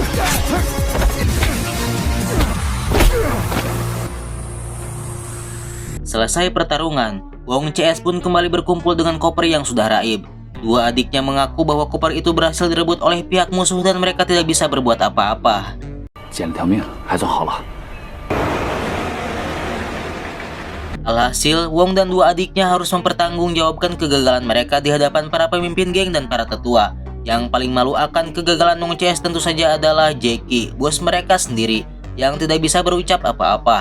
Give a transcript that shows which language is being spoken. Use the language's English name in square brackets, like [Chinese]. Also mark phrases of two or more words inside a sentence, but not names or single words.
[Indonesian] Selesai pertarungan, Wong CS pun kembali berkumpul dengan koper yang sudah raib. Dua adiknya mengaku bahwa koper itu berhasil direbut oleh pihak musuh dan mereka tidak bisa berbuat apa-apa. [Chinese] 捡了条命，还算好了。 [Indonesian] Alhasil, Wong dan dua adiknya harus mempertanggungjawabkan kegagalan mereka di hadapan para pemimpin geng dan para tetua. Yang paling malu akan kegagalan Wong CS tentu saja adalah Jackie, bos mereka sendiri, yang tidak bisa berucap apa-apa.